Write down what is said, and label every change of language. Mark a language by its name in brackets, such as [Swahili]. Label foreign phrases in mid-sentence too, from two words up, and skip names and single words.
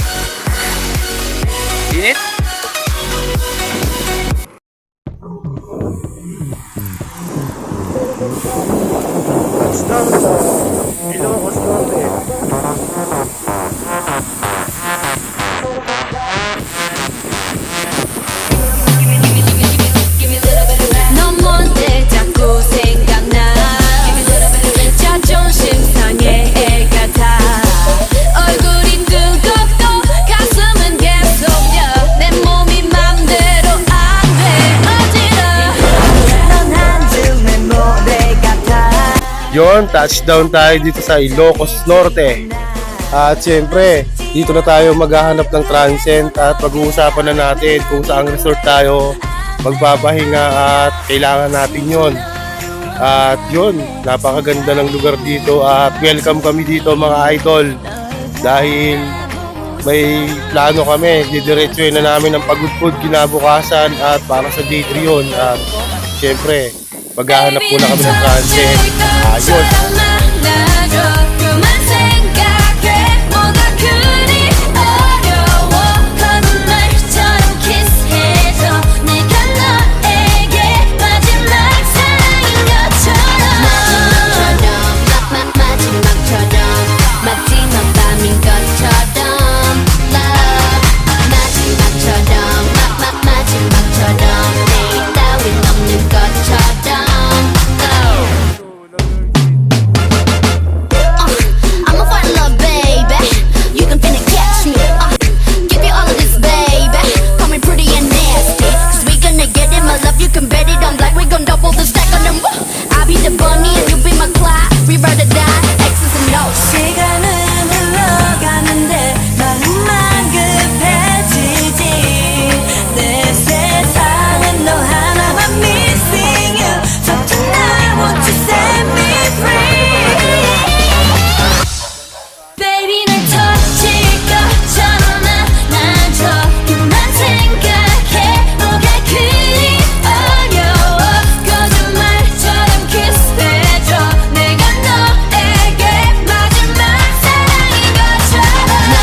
[Filipino] Init? Touchdown sa Ilocos Norte. [Korean] 넌 뭔데 자꾸 생각나 자존심 상해 애 같아 얼굴이 뜨겁고 가슴은 계속여 내 몸이 맘대로 안돼 어지러워 넌 한줌의 모래 같아 [Filipino] Yon, touchdown tayo dito sa Ilocos Norte. At siyempre, dito na tayo maghahanap ng transient at pag-uusapan na natin kung saang resort tayo magpapahinga at kailangan natin yon. At yun, napakaganda ng lugar dito at welcome kami dito mga idol. Dahil may plano kami, didiretsuhin na namin ang pagudpud kinabukasan at para sa day 3 yun. At siyempre, maghahanap muna kami ng transient. Ayos! [Korean] 그만 생각해 뭐가 그리 어려워 거짓말처럼 키스해줘 내가 너에게 마지막 사랑인 것처럼 마지막처럼 마지막 밤인 것처럼 Love 마지막처럼 마지막처럼 내일 따윈 없는 것처럼 [English] I'ma find love, baby. You can finna catch me. Give you all of this, baby. Call me pretty and nasty. Cause we gonna get it, my love. You can bet it on black. We gon' double the stack on them. I'll be the bunny and you be my Clyde. We ride or die. X's and O's. [Korean] 시간은 흘러가는데 마음만 급해지지. 내 세상은 너 하나만 [English] missing you. So tonight, won't you set me free? [Korean] Baby 날 터질 것처럼 안아줘 그만 생각해 뭐가 그리 어려워 거짓말처럼 키스해줘 내가 너에게 마지막 사랑인 것처럼